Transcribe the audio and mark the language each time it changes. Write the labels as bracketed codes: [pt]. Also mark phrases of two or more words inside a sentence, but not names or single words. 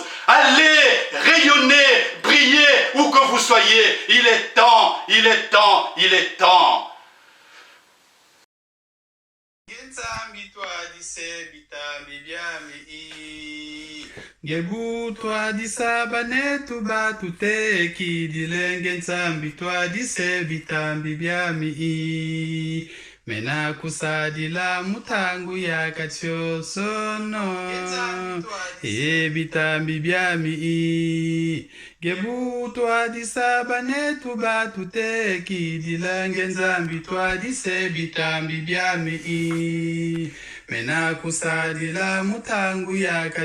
[fr] Allez, rayonnez, brillez, où que vous soyez. Il est temps, il est temps, il est temps. [kg] Gebu toi disa banetu batute ki dilenge Nzambi toi dise bitambi byami mena kusadila mutangu ya katyosono bitambi byami gebu toi disa banetu batute ki dilenge Nzambi toi dise bitambi byami mena kusadila mutangu ya